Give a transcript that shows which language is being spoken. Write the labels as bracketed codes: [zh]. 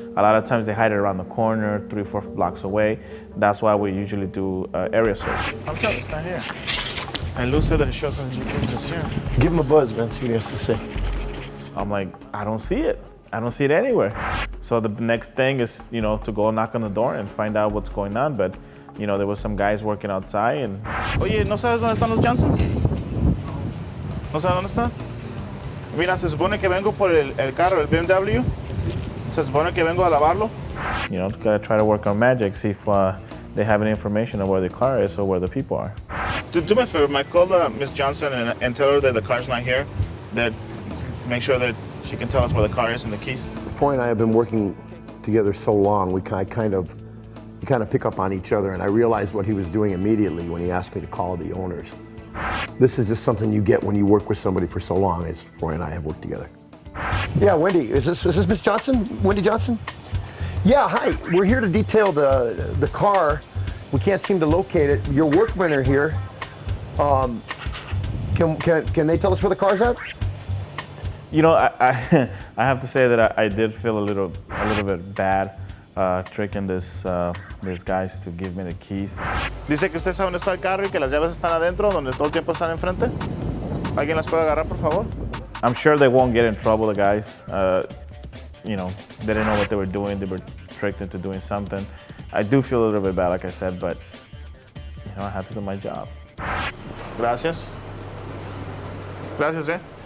[en] A lot of times they hide it around the corner, 3-4 blocks away. That's why we usually do area search. I'm telling you, it's not here. And Lou said that it shows on the GPS it's here. Give him a buzz, man, see what he has to say. I'm like, I don't see it. I don't see it anywhere. So the next thing is, to go knock on the door and find out what's going on. But, there was some guys working outside and... [es] Oye, ¿no sabes dónde están los Johnsons? ¿No sabes dónde están? Mira, se supone que vengo por el carro, el BMW. Se supone que vengo a lavarlo. [en] Gotta try to work on magic, see if they have any information on where the car is or where the people are. Do me a favor, Mike. Call Miss Johnson and tell her that the car's not here. That make sure that she can tell us where the car is and the keys. Froy and I have been working together so long, we kind of pick up on each other, and I realized what he was doing immediately when he asked me to call the owners. This is just something you get when you work with somebody for so long, as Froy and I have worked together. Yeah, Wendy, is this Miss Johnson? Wendy Johnson? Yeah, hi. We're here to detail the car. We can't seem to locate it. Your workmen are here. Can they tell us where the car's at? You know, I have to say that I did feel a little bit bad tricking these guys to give me the keys. [es] Dice que usted sabe dónde está el carro y que las llaves están adentro, donde todo el tiempo están enfrente. ¿Alguien las puede agarrar, por favor? [en] I'm sure they won't get in trouble, the guys. You know, they didn't know what they were doing. They were tricked into doing something. I do feel a little bit bad, like I said, but you know, I have to do my job. [es] Gracias. Gracias, eh?